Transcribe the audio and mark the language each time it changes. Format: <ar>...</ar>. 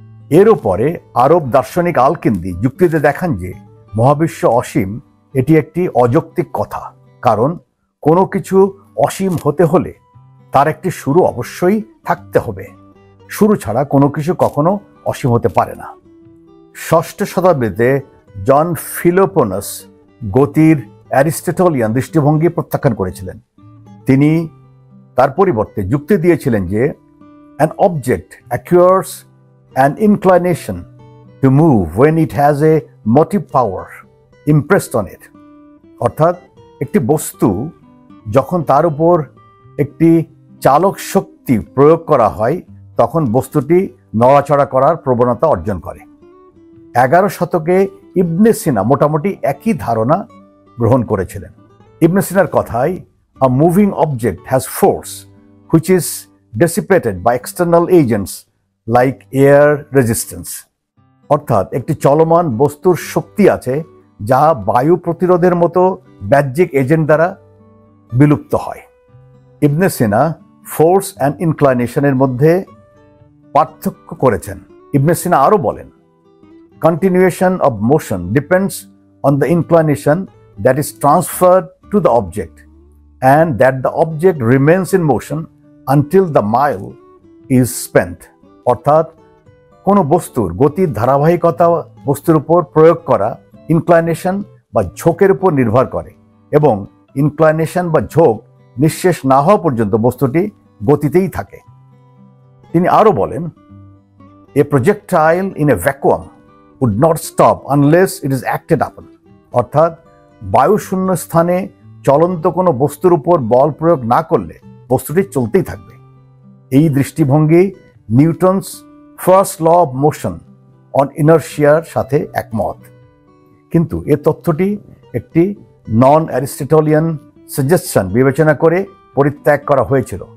<bn>এরও পরে আরব দার্শনিক আল-কিন্দি যুক্তিতে দেখান যে মহাবিশ্ব অসীম এটি একটি অযৌক্তিক কথা, কারণ কোনো কিছু অসীম হতে হলে তার একটি শুরু অবশ্যই থাকতে হবে। শুরু ছাড়া কোনো কিছু কখনো অসীম হতে পারে না। 6ষ্ঠ শতাব্দীতে জন ফিলোপোনাস গতির অ্যারিস্টটলিয়ান দৃষ্টিভঙ্গি প্রত্যাখ্যান করেছিলেন। তিনি তার পরিবর্তে যুক্তি দিয়েছিলেন যে</bn> <en>an object acquires an inclination to move when it has a motive power impressed on it।</en> <bn>অর্থাৎ একটি বস্তু যখন তার উপর একটি চালক শক্তি প্রয়োগ করা হয় তখন বস্তুটি নড়াচড়া করার প্রবণতা অর্জন করে। 11 শতকে ইবনে সিনা মোটামুটি একই ধারণা গ্রহণ করেছিলেন। ইবনে সিনার কথায়,</bn> <en>a moving object has force which is dissipated by external agents like air resistance।</en> <bn>অর্থাৎ একটি চলমান বস্তুর শক্তি আছে যা বায়ু প্রতিরোধের মতো বাহ্যিক এজেন্ট দ্বারা বিলুপ্ত হয়। ইবনে সিনা ফোর্স অ্যান্ড ইনক্লাইনেশনের মধ্যে পার্থক্য করেছেন। ইবনে সিনা আরও বলেন,</bn> <en>continuation of motion depends on the inclination that is transferred to the object and that the object remains in motion until the mile is spent।</en> <bn>অর্থাৎ কোনো বস্তুর গতির ধারাবাহিকতা বস্তুর উপর প্রয়োগ করা ইনক্লাইনেশন বা ঝোঁকের উপর নির্ভর করে এবং ইনক্লাইনেশন বা ঝোঁক নিঃশেষ না হওয়া পর্যন্ত বস্তুটি গতিতেই থাকে। তিনি আরও বলেন,</bn> <en>a projectile in a vacuum would not stop unless it is acted upon।</en> <bn>অর্থাৎ বায়ুশূন্য স্থানে চলন্ত কোনো বস্তুর উপর বল প্রয়োগ না করলে বস্তুটি চলতেই থাকবে। এই দৃষ্টিভঙ্গি Newton's first law of motion on ইনার্শিয়ার সাথে একমত, কিন্তু এ তথ্যটি একটি নন অ্যারিস্টটলিয়ান সাজেশন বিবেচনা করে পরিত্যাগ করা হয়েছিল।</bn>